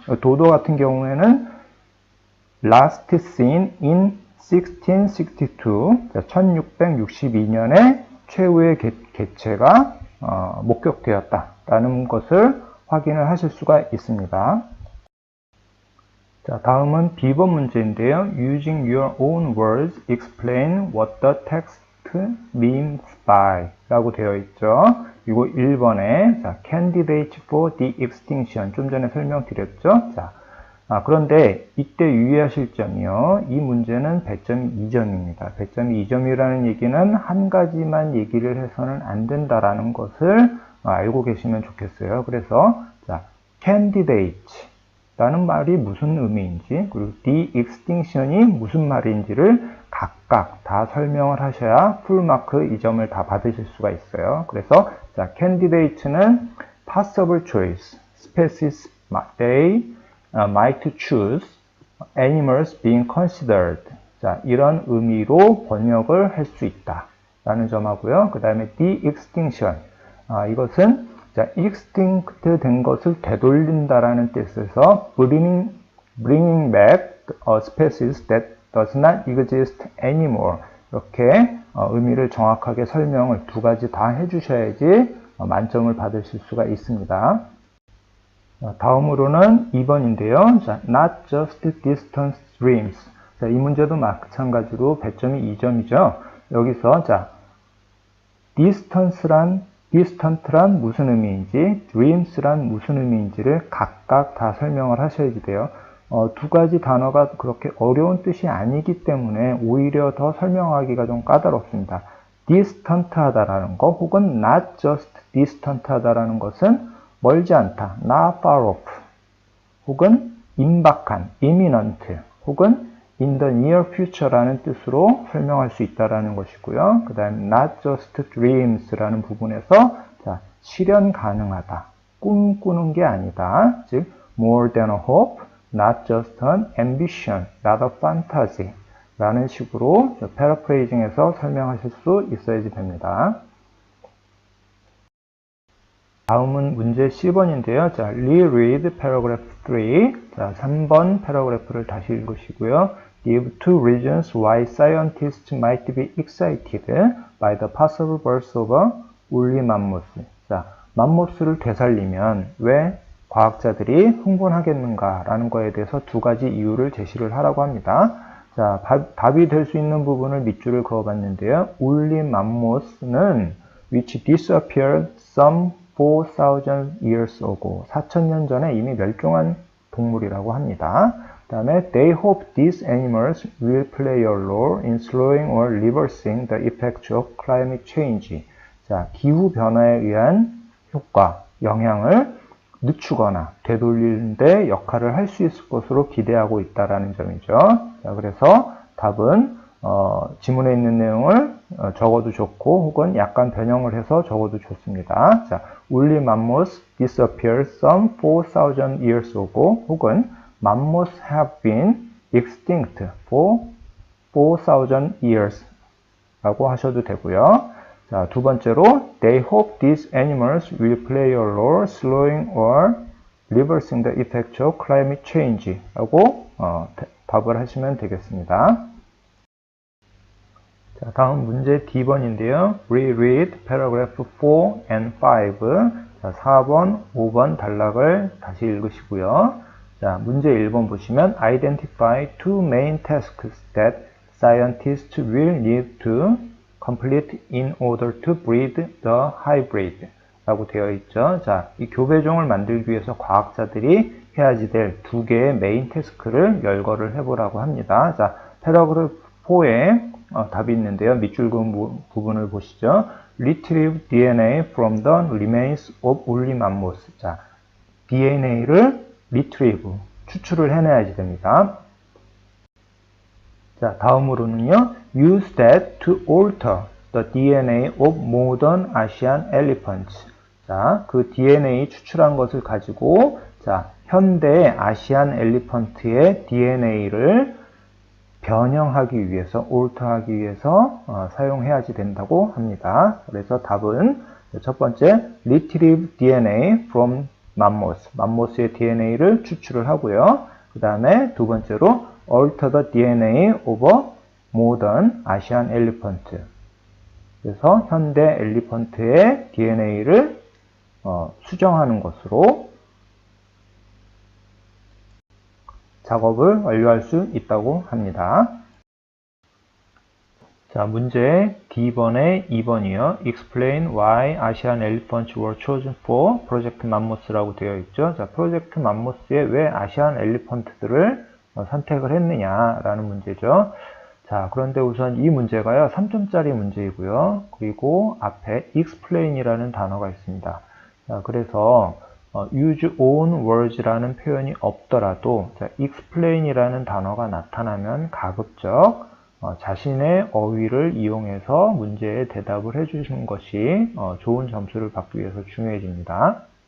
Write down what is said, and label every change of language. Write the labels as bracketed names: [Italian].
[Korean] 도도 같은 경우에는 [English] last seen in 1662 [Korean] 1662년에 최후의 개체가 목격되었다라는 것을 확인을 하실 수가 있습니다. 자, 다음은 B번 문제인데요. [English] Using your own words, explain what the text means by [Korean] 라고 되어 있죠. 이거 1번에 자, [English] candidate for the extinction [Korean] 좀 전에 설명드렸죠. 자, 그런데 이때 유의하실 점이요. 이 문제는 배점이 2점입니다. 배점이 2점이라는 얘기는 한 가지만 얘기를 해서는 안 된다라는 것을 알고 계시면 좋겠어요. 그래서 자, candidate 라는 말이 무슨 의미인지 그리고 the extinction이 무슨 말인지를 각각 다 설명을 하셔야 풀마크 2점을 다 받으실 수가 있어요. 그래서 자, [English] candidate는 possible choice, species they might choose, animals being considered. [Korean] 자, 이런 의미로 번역을 할 수 있다. 라는 점하고요. 그 다음에 the extinction. 이것은 자, [English] extinct [Korean] 된 것을 되돌린다라는 뜻에서 [English] bringing back a species that does not exist anymore. [Korean] 이렇게 의미를 정확하게 설명을 두 가지 다 해주셔야지 만점을 받으실 수가 있습니다. 다음으로는 2번인데요. [English] 자, not just distance dreams. [Korean] 자, 이 문제도 마찬가지로 배점이 2점이죠. 여기서 자, distant란 무슨 의미인지, dreams란 무슨 의미인지를 각각 다 설명을 하셔야지 돼요. 두 가지 단어가 그렇게 어려운 뜻이 아니기 때문에 오히려 더 설명하기가 좀 까다롭습니다. distant 하다라는 거 혹은 not just distant 하다라는 것은 멀지 않다, [English] not far off, [Korean] 혹은 임박한, imminent, 혹은 [English] in the near future [Korean] 라는 뜻으로 설명할 수 있다라는 것이고요. 그 다음 not just dreams라는 부분에서 자, 실현 가능하다, 꿈꾸는 게 아니다, 즉 [English] more than a hope, not just an ambition, not a fantasy [Korean] 라는 식으로 패러프레이징해서 설명하실 수 있어야지 됩니다. 다음은 문제 10번인데요. 자, [English] reread paragraph 3. [Korean] 자, 3번 패러그래프를 다시 읽으시고요. [English] Give two reasons why scientists might be excited by the possible birth of a woolly mammoth. [Korean] 자, 맘모스를 되살리면 왜 과학자들이 흥분하겠는가라는 거에 대해서 두 가지 이유를 제시를 하라고 합니다. 자, 답이 될 수 있는 부분을 밑줄을 그어봤는데요. 울리 맘모스는 [English] which disappeared some 4,000 years ago. [Korean] 4,000년 전에 이미 멸종한 동물이라고 합니다. 그 다음에 [English] they hope these animals will play a role in slowing or reversing the effects of climate change. [Korean] 자, 기후 변화에 의한 효과, 영향을 늦추거나 되돌리는 데 역할을 할 수 있을 것으로 기대하고 있다라는 점이죠. 자, 그래서 답은 지문에 있는 내용을 적어도 좋고 혹은 약간 변형을 해서 적어도 좋습니다. [English] 자, woolly mammoths disappeared some 4,000 years ago 혹은 mammoths have been extinct for 4,000 years [Korean] 라고 하셔도 되고요. 자, 두 번째로 [English] they hope these animals will play a role slowing or reversing the effects of climate change [Korean] 라고 답을 하시면 되겠습니다. 자, 다음 문제 D번인데요. [English] Reread paragraph 4 and 5. [Korean] 자, 4번, 5번 단락을 다시 읽으시고요. 자, 문제 1번 보시면 [English] Identify two main tasks that scientists will need to complete in order to breed the hybrid [Korean] 라고 되어 있죠. 자, 이 교배종을 만들기 위해서 과학자들이 해야지 될 두 개의 메인 태스크를 열거를 해보라고 합니다. 자, 패러그래프 4에 답이 있는데요. 밑줄 그은 부분을 보시죠. [English] Retrieve DNA from the remains of woolly mammoths. [Korean] 자, DNA를 retrieve, 추출을 해내야지 됩니다. 자, 다음으로는요. [English] Use that to alter the DNA of modern Asian elephants. [Korean] 자, 그 DNA 추출한 것을 가지고 자, 현대 아시안 엘리펀트의 DNA를 변형하기 위해서, alter하기 위해서 사용해야지 된다고 합니다. 그래서 답은 첫 번째, [English] retrieve DNA from mammoths. [Korean] 맘모스의 DNA를 추출을 하고요. 그 다음에 두 번째로 [English] alter the DNA of a modern Asian elephant. [Korean] 그래서 현대 엘리펀트의 DNA를 수정하는 것으로 작업을 완료할 수 있다고 합니다. 자, 문제 D번의 2번이요. [English] Explain why Asian elephants were chosen for Project Mammoth [Korean] 라고 되어 있죠. 자, 프로젝트 맘모스에 왜 아시안 엘리펀트들을 선택을 했느냐라는 문제죠. 자, 그런데 우선 이 문제가요, 3점짜리 문제이고요. 그리고 앞에 explain이라는 단어가 있습니다. 자, 그래서 [English] use own words [Korean] 라는 표현이 없더라도 자, explain이라는 단어가 나타나면 가급적 자신의 어휘를 이용해서 문제에 대답을 해주시는 것이 좋은 점수를 받기 위해서 중요해집니다.